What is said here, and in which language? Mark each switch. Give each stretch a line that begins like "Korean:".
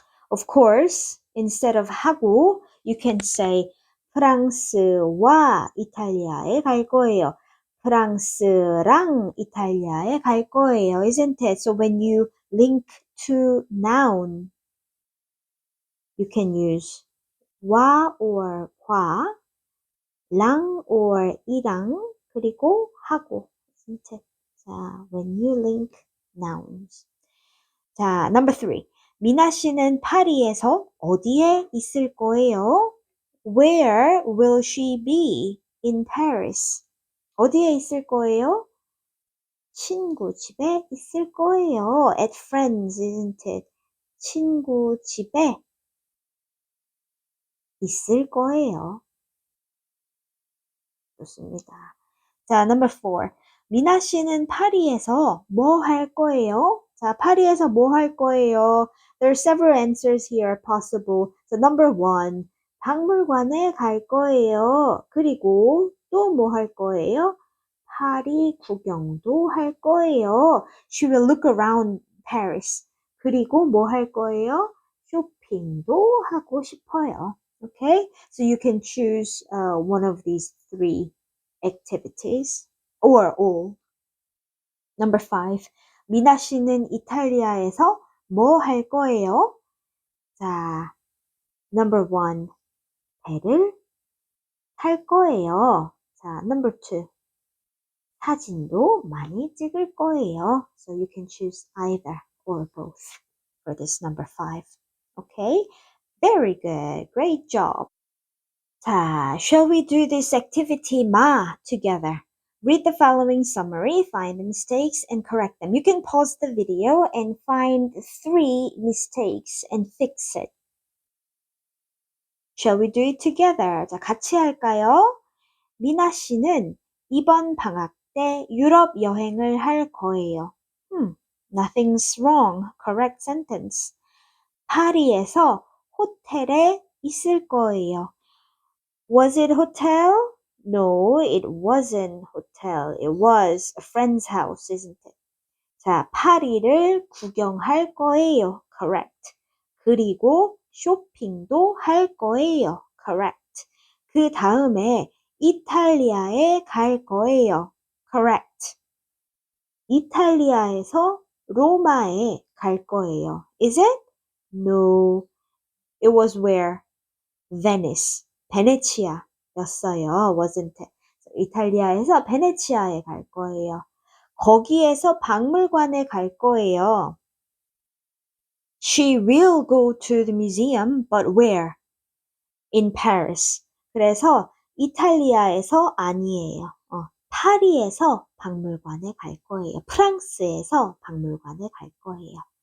English: Of course, instead of 하고, you can say
Korean: 프랑스와 이탈리아에 갈 거예요. 프랑스랑 이탈리아에 갈 거예요.
English: Isn't it? So when you link to noun, you can use 와 or 과, 랑 or 이랑, 그리고 하고. Isn't it? 자, when you link nouns. 자, number three.
Korean: 미나 씨는 파리에서 어디에 있을 거예요?
English: Where will she be in Paris?
Korean: 어디에 있을 거예요? 친구 집에 있을 거예요.
English: At friends, isn't it?
Korean: 친구 집에 있을 거예요. 좋습니다. 자,
English: number four.
Korean: 미나 씨는 파리에서 뭐 할 거예요? 자, 파리에서 뭐 할 거예요?
English: There are several answers here possible. So number one,
Korean: 박물관에 갈 거예요. 그리고 또 뭐 할 거예요? 파리 구경도 할 거예요.
English: She will look around Paris.
Korean: 그리고 뭐 할 거예요? 쇼핑도 하고 싶어요.
English: Okay? So you can choose one of these three activities or all. Number five.
Korean: 미나 씨는 이탈리아에서 뭐 할 거예요? 자,
English: number one.
Korean: 배를 탈 거예요. 자,
English: number two.
Korean: 사진도 많이 찍을 거예요.
English: So you can choose either or both for this number five. Okay? Very good. Great job. 자, shall we do this activity ma together? Read the following summary, find the mistakes, and correct them. You can pause the video and find three mistakes and fix it. Shall we do it together?
Korean: 자, 같이 할까요? 미나 씨는 이번 방학 때 유럽 여행을 할 거예요.
English: Nothing's wrong. Correct sentence.
Korean: 파리에서 호텔에 있을 거예요.
English: Was it hotel? No, it wasn't hotel. It was a friend's house, isn't it?
Korean: 자, 파리를 구경할 거예요.
English: Correct.
Korean: 그리고 쇼핑도 할 거예요.
English: Correct.
Korean: 그 다음에 이탈리아에 갈 거예요.
English: Correct.
Korean: 이탈리아에서 로마에 갈 거예요.
English: Is it? No. It was where? Venice.
Korean: 베네치아였어요.
English: Wasn't it?
Korean: 이탈리아에서 베네치아에 갈 거예요. 거기에서 박물관에 갈 거예요.
English: She will go to the museum, but where? In Paris.
Korean: 그래서 이탈리아에서 아니에요. 파리에서 박물관에 갈 거예요. 프랑스에서 박물관에 갈 거예요.